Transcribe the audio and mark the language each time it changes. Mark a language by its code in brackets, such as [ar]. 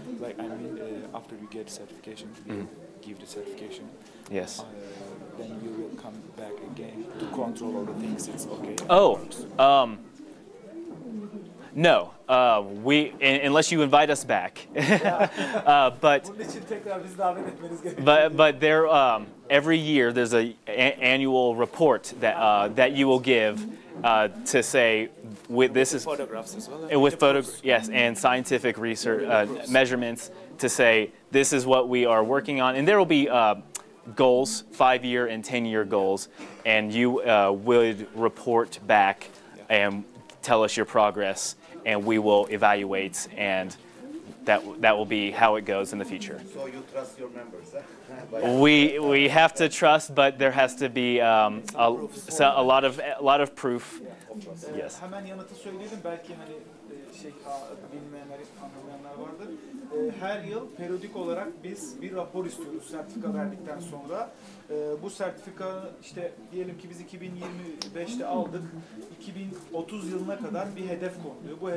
[en] Like I mean, after we get certification, you give the certification. Yes. Then you will come back again to control all the things. It's okay. Oh, no. Unless you invite us back. But [tr] Bunun için tekrar bizi davet etmeniz gerekiyor. [en] but there every year there's a annual report that you will give to say this is Photographs as well. with yes, and scientific research measurements to say this is what we are working on, and there will be goals, 5-year and 10-year goals, and you would report back and tell us your progress, and we will evaluate, and that will be how it goes in the future. So you trust your members? We have to trust, but there has to be a lot of proof. Yes. [tr] Hemen yanıtı söyleyelim, belki hani bilmeyenler, anlamayanlar vardır. Her yıl periyodik olarak biz bir rapor istiyoruz sertifika verdikten sonra. Bu sertifika işte diyelim ki biz 2025'te aldık, 2030 yılına kadar bir hedef konuluyor.